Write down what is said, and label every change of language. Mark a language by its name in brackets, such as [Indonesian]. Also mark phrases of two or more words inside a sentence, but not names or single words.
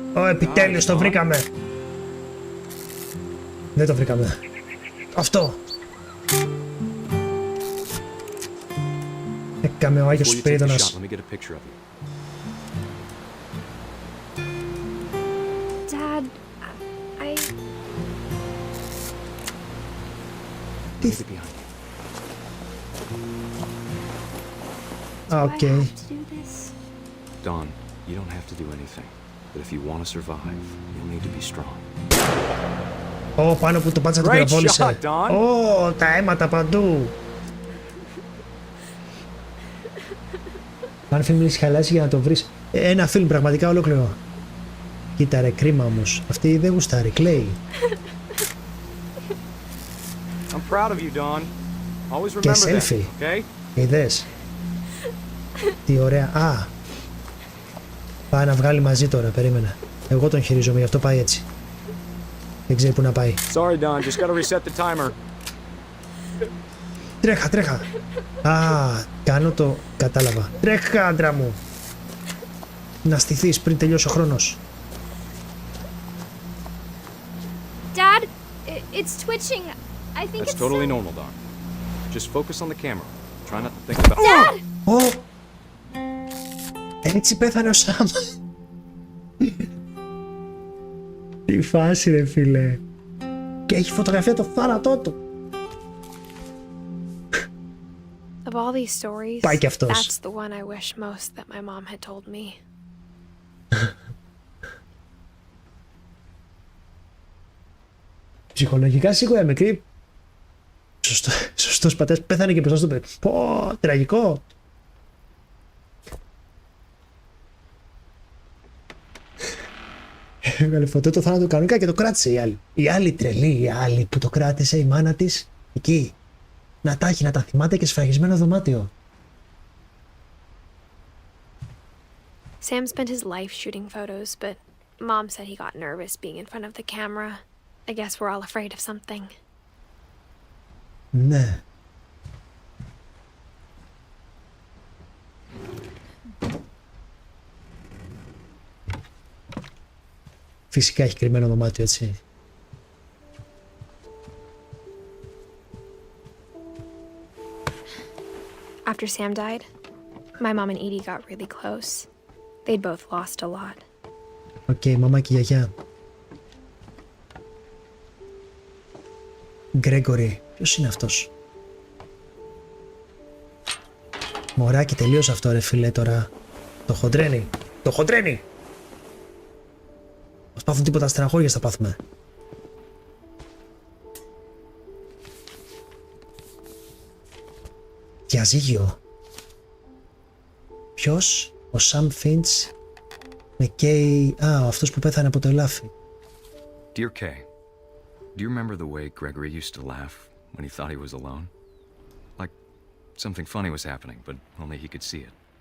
[Greek] Ω, επιτέλους το βρήκαμε. Δεν το βρήκαμε. Αυτό. Έκαμε ο Άγιος [English] Before you take the shot, [Greek] Σπυρίδωνας. [English] let me get a picture of you. Dad, I... [Greek] Τι... [English] Leave it behind you. Α, Do [Greek] οκ. [English] I have to do this? Don, you don't have to do anything. But if you want to survive, you'll need to be strong. [Greek] Ω, πάνω που το πάτσα του [English] Great [Greek] πυροβόλησε. [English] shot, Don. [Greek] Ω, τα αίματα παντού. Αν φιλμ έχει χαλάσει για να το βρεις. Ένα φιλμ πραγματικά ολόκληρο. Κοίτα ρε, κρίμα όμως. Αυτή δεν γουστάρει, κλαίει. [English] I'm proud of you, Don. Always [Greek] Και [English] remember that, selfie. okay? [Greek] Είδες. Τι ωραία. Α. Πάει να βγάλει μαζί τώρα, περίμενα. Εγώ τον χειρίζομαι, γι' αυτό πάει έτσι. Δεν ξέρει που να πάει. Sorry, Don. Just gotta reset the timer. Τρέχα, τρέχα. Α, κάνω το... Κατάλαβα. Τρέχα, άντρα μου. Να στηθείς πριν τελειώσει ο χρόνος. [English] Dad, it's twitching. I think That's it's totally so... normal, Don. Just focus on the camera. Try not to think about... Dad! [Greek] Ω! Έτσι πέθανε ο Σάμ. Τι φάση ρε φίλε. Και έχει φωτογραφία το θάνατό του. [English] all these stories, [Greek] Πάει κι αυτός. [English] that's the one I wish most that my mom had told me. [Greek] Ψυχολογικά σίγουρα μικρή. Σωστός πατέρας, πέθανε και μπροστά στο παιδί. Πω, τραγικό. Έβγαλε φωτό το θάνατο κανονικά και το κράτησε η άλλη. Η άλλη τρελή, η άλλη που το κράτησε η μάνα της εκεί. Να τα έχει, να τα θυμάται και σφραγισμένο δωμάτιο. [English] Sam spent his life shooting photos, but Mom said he got nervous being in front of the camera. I guess we're all afraid of something. [Greek] Ναι. Φυσικά έχει κρυμμένο δωμάτιο, έτσι. After Sam died, my mom and Edie got really close. They'd both lost a lot. Οκ, μαμά και γιαγιά. Γκρέγκορι, ποιος είναι αυτός? Μωράκι, τελείωσε αυτό ρε φίλε τώρα. Το χοντρένει. Το χοντρένει! Μας πάθουν τίποτα στεναχώριες θα πάθουμε. Διαζύγιο. Ποιος? Ο Σαμ Φίντς με καίει... Α, αυτός που πέθανε από το ελάφι. [English] Dear Kay, do you remember the way Gregory used to laugh when he thought he was alone? Like something funny was happening, but only he could see it.